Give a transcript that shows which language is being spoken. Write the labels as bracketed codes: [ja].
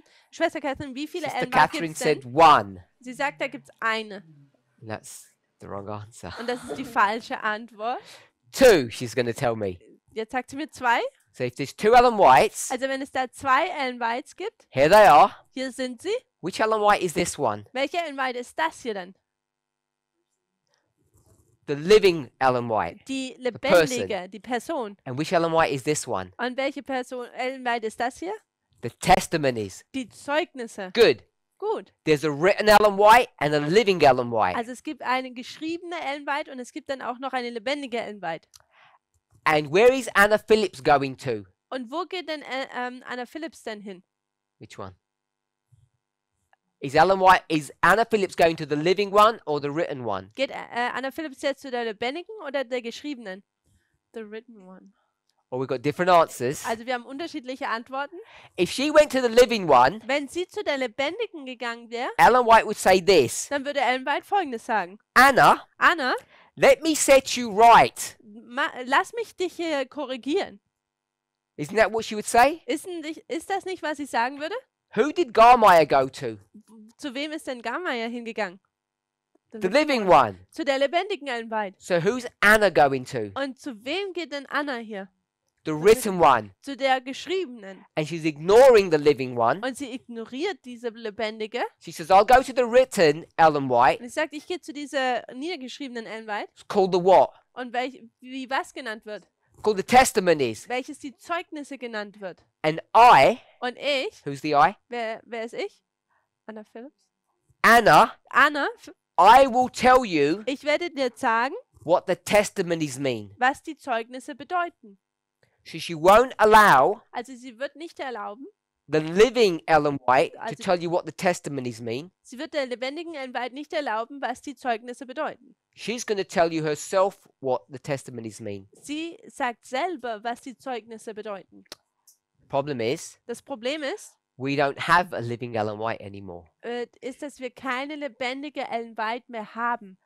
[de] Schwester Catherine, wie viele [en] Sister [de] Ellen White [en] Catherine [de] gibt es [en] said [de] denn? [en] one. [de] Sie sagt, da gibt es eine. [en] That's the wrong answer. [de] Und das ist die falsche Antwort. [en] Two, she's going to tell me. [de] Jetzt sagt sie mir 2. [en] So if there's two Ellen Whites, [de] Also wenn es da 2 Ellen Whites gibt, [en] here they are. [de] hier sind sie. [en] Which Ellen White is this one? [de] Welche Ellen White ist das hier denn? [en] The living Ellen White. [de] Die [en] person. [de] lebendige, die Person. [en] And which Ellen White is this one? [de] Und welche Person, Ellen White ist das hier? [en] The testimonies. [de] Die Zeugnisse. [en] Good. [de] Gut. [en] There's a written Ellen White and a living Ellen White. [de] Also es gibt eine geschriebene Ellen White und es gibt dann auch noch eine lebendige Ellen White. [en] And where is Anna Phillips going to? [de] Und wo geht denn Anna Phillips denn hin? [en] Which one? Is Anna Phillips going to the living one or the written one? [de] Geht Anna Phillips jetzt zu der lebendigen oder der geschriebenen? [en] The written one. Or we've got different answers. [de] Also wir haben unterschiedliche Antworten. [en] If she went to the living one, [de] Wenn sie zu der lebendigen gegangen wäre, [en] Ellen White would say this. [de] dann würde Ellen White Folgendes sagen. [en] Anna, [de] Anna, [en] let me set you right. [de] lass mich dich hier korrigieren. [en] Isn't that what she would say? [de] Ist das nicht, was ich sagen würde? [en] Who did Garmeyer go to? [de] Zu wem ist denn Garmeyer hingegangen? [en] The living one. [de] Zu der lebendigen Ellen White. [en] So who's Anna going to? [de] Und zu wem geht denn Anna hier? [en] the written one, [de] zu der geschriebenen. [en] and she's ignoring the living one. [de] Und sie ignoriert diese lebendige. [en] She says, I'll go to the written Ellen White. [de] Und sie sagt, ich gehe zu dieser niedergeschriebenen Ellen White. [en] It's called the what? [de] Und wie was genannt wird? [en] Called the testimonies. [de] Welches die Zeugnisse genannt wird. [en] And I, [de] Und ich, [en] who's the I? [de] wer ist ich? Anna Phillips. [en] Anna, [de] Anna, [en] I will tell you [de] ich werde dir sagen, [en] what the testimonies mean. [de] was die Zeugnisse bedeuten. [en] So she won't allow [de] Also sie wird nicht erlauben, [en] the living Ellen White to [de] Also- [en] tell you what the testimonies mean. [de] sie wird der lebendigen Ellen White nicht erlauben, was die Zeugnisse bedeuten. [en] She's going to tell you herself what the testimonies mean. [de] Sie sagt selber, was die Zeugnisse bedeuten. [en] Problem is, [de] Das Problem ist, [en] we don't have a living Ellen White anymore. [de] ist, dass wir keine lebendige Ellen White mehr haben.